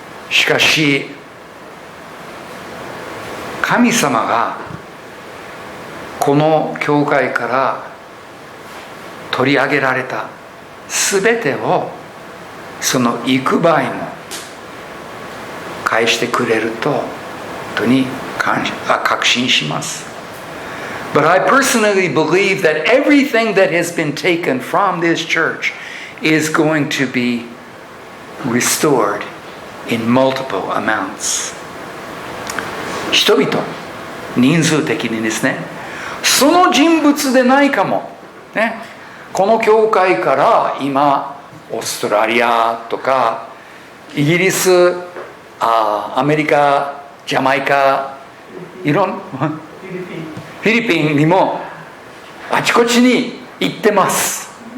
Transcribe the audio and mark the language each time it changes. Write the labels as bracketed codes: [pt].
[ja] しかし、神様がこの教会から取り上げられたすべてをその幾倍も返してくれると本当に確信します。 [en] But I personally believe that everything that has been taken from this church is going to be restored in multiple amounts. [ja] 人々、人数的にですね、その人物でないかも、ね、この教会から今オーストラリアとかイギリス、アメリカ、ジャマイカ、フィリピンにもあちこちに行ってます。